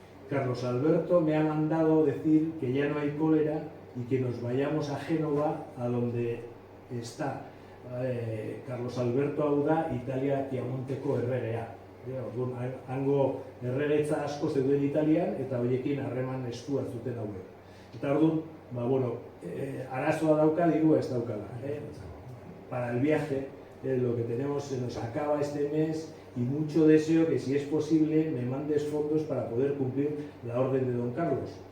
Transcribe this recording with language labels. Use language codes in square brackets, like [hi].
[es] Carlos Alberto me ha mandado decir que ya no hay cólera y que nos vayamos a Génova, a donde está Carlos Alberto [eu] hau da Italia Piamonteko erregea. Orduan, hango erregetza asko zeuden Italian eta horiekin harreman estua zuten hauek. Eta orduan, arazoa dauka, dirua ez daukala. [es] Para el viaje, lo que tenemos se nos acaba este mes y mucho deseo que si es posible me mandes fondos para poder cumplir la orden de don Carlos.